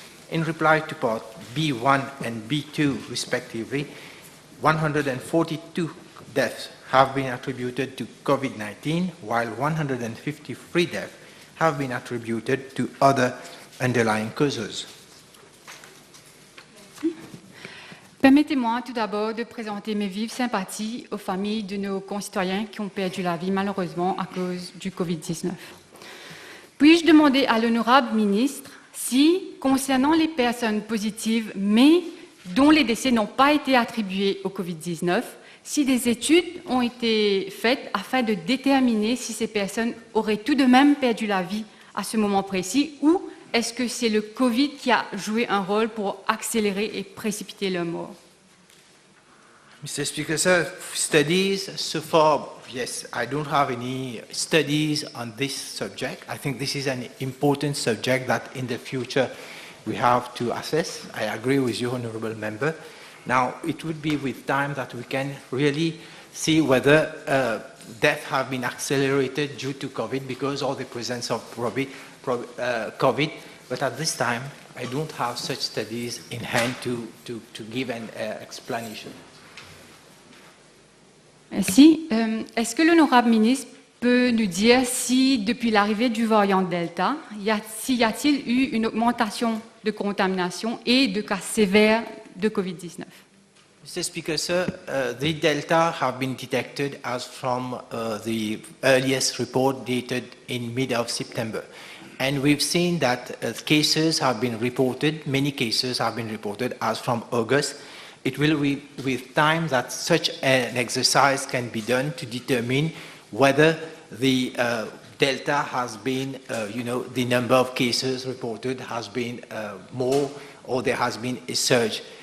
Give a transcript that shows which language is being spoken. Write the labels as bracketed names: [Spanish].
[English] In reply to part B1 and B2 respectively, 142 deaths have been attributed to COVID-19, while 153 deaths have been attributed to other underlying causes. [French] Permettez-moi tout d'abord de présenter mes vives sympathies aux familles de nos concitoyens qui ont perdu la vie malheureusement à cause du Covid-19. Puis-je demander à l'honorable ministre si, concernant les personnes positives mais dont les décès n'ont pas été attribués au Covid-19, si des études ont été faites afin de déterminer si ces personnes auraient tout de même perdu la vie à ce moment précis, ou est-ce que c'est le Covid qui a joué un rôle pour accélérer et précipiter leur mort? [English] Mr. Speaker, sir, studies so far, yes, I don't have any studies on this subject. I think this is an important subject that in the future we have to assess. I agree with you, Honourable Member. Now, it would be with time that we can really see whether deaths have been accelerated due to COVID because of the presence of COVID, but at this time, I don't have such studies in hand to give an explanation. [French] Merci. Est-ce que l'honorable ministre peut nous dire si, depuis l'arrivée du variant Delta, y a-t-il eu une augmentation de contamination et de cas sévères de COVID-19? [English] Mr. Speaker, sir, the Delta have been detected as from the earliest report dated in mid of September. And we've seen that cases have been reported, many cases have been reported as from August. It will be with time that such an exercise can be done to determine whether the Delta has been, the number of cases reported has been more, or there has been a surge.